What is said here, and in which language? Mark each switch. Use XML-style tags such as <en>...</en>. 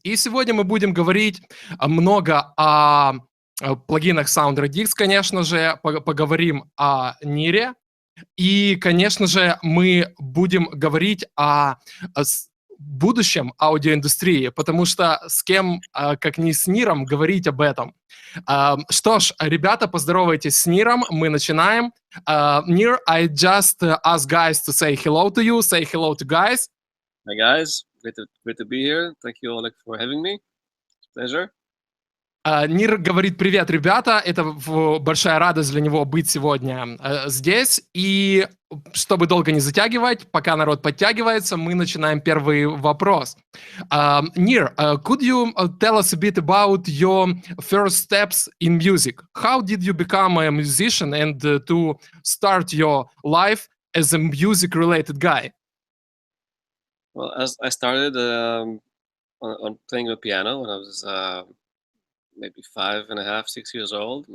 <ru>И сегодня мы будем говорить много о плагинах Radix, конечно же, поговорим о Нире. И, конечно же, мы будем говорить о будущем аудиоиндустрии, потому что с кем, как не с Ниром, говорить об этом. Что ж, ребята, поздоровайтесь с Ниром, мы начинаем.</ru> <en>Nir, I just ask guys to say hello to you. Say hello to guys. Hi guys, great to be here. Thank you, Oleg, for having me. It's a pleasure.</en> <ru>Нир говорит: привет, ребята, это большая радость для него быть сегодня здесь. И чтобы долго не затягивать, пока народ подтягивается, мы начинаем первый вопрос.</ru> <en>Nir, could you tell us a bit about your first steps in music? How did you become a musician and to start your life as a music-related guy? Well, as I started on playing the piano when I was maybe 5.5, 6 years old.</en>